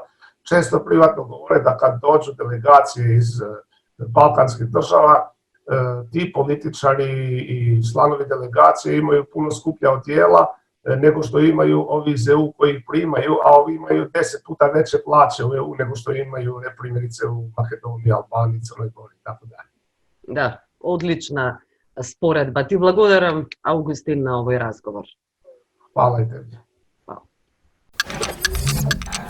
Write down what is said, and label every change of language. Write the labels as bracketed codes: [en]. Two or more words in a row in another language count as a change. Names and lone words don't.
[hr] Često privatno govore da kad dođu delegacije iz balkanskih država, ti političari i članovi delegacije imaju puno skuplja odijela nego što imaju ovi iz EU koji ih primaju, a ovi imaju 10 puta veće plaće u EU nego što imaju primjerice u Makedoniji, Albaniji, Crnoj Gori i tako dalje. [mk] Да, одлична споредба. Ти благодарам, Аугустин, на овој разговор. [hr] Hvala i tebi. Hvala.